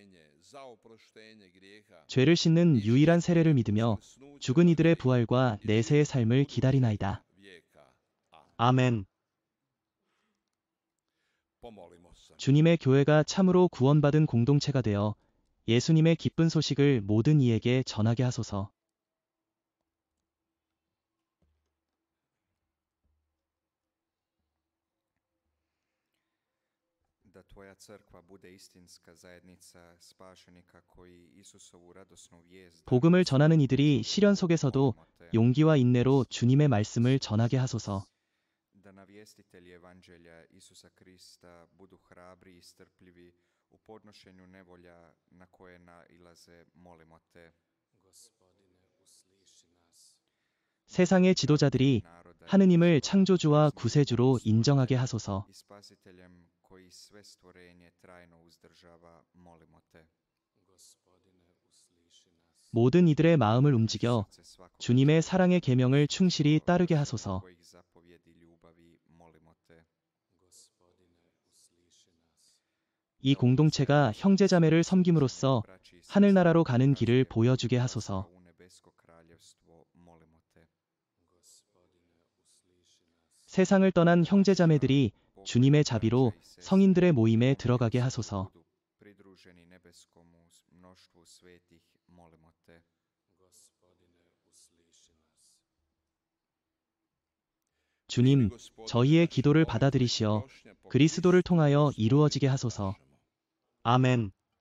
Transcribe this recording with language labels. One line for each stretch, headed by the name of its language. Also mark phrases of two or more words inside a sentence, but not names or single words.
Korean: 죄를 씻는 유일한 세례를 믿으며 죽은 이들의 부활과 내세의 삶을 기다리나이다. 아멘. 주님의 교회가 참으로 구원받은 공동체가 되어 예수님의 기쁜 소식을 모든 이에게 전하게 하소서.
Croatian: Da tvoja crkva bude istinska zajednica spašenika koji Isusovu radosnu vijest
Korean: 복음을 전하는 이들이 시련 속에서도 용기와 인내로 주님의 말씀을 전하게 하소서.
Croatian: da navjestitelji evanđelja Isusa Krista budu hrabri i strpljivi u podnošenju nevolja na koje nailaze, molimo te.
Korean: 세상의 지도자들이 하느님을 창조주와 구세주로 인정하게 하소서.
Croatian: I spasiteljem koji sve stvorenje trajno uzdržava, molimo te.
Korean: 모든 이들의 마음을 움직여 주님의 사랑의 계명을 충실히 따르게 하소서.
Croatian: Kojih zapovjedi ljubavi, molimo te.
Korean: 이 공동체가 형제자매를 섬김으로써 하늘나라로 가는 길을 보여주게 하소서.
Croatian: U nebesko kraljevstvo, molimo te.
Korean: 세상을 떠난 형제자매들이 주님의 자비로 성인들의 모임에 들어가게 하소서.
Croatian: Budu pridruženi nebeskomu mnoštvu svetih, molimo te.
Korean: 주님, 저희의 기도를 받아들이시어 그리스도를 통하여 이루어지게 하소서. 아멘.